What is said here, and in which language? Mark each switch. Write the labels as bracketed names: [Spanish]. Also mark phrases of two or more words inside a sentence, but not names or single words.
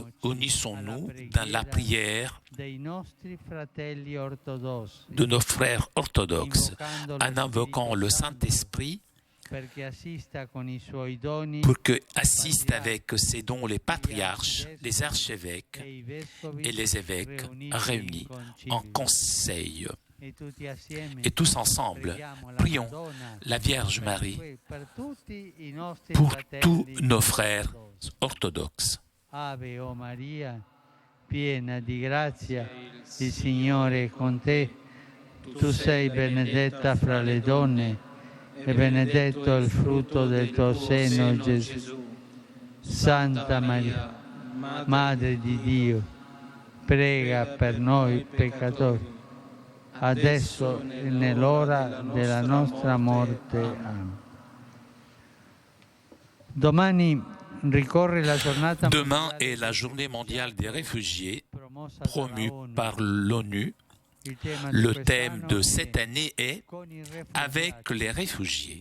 [French] Unissons-nous dans la prière de nos frères orthodoxes en invoquant le Saint-Esprit pour que assistent avec ses dons les patriarches, les archevêques et les évêques réunis en conseil. Et tous ensemble, prions la Vierge Marie pour tous nos frères orthodoxes. [Italian] Ave o Maria, piena di grazia, il Signore è con te. Tu sei benedetta fra le donne e benedetto il frutto del tuo seno, Gesù. Santa Maria, Madre di Dio, prega per noi peccatori, adesso e nell'ora della nostra morte. [French] Amen. Demain est la journée mondiale des réfugiés promue par l'ONU. Le thème de cette année est « Avec les réfugiés ».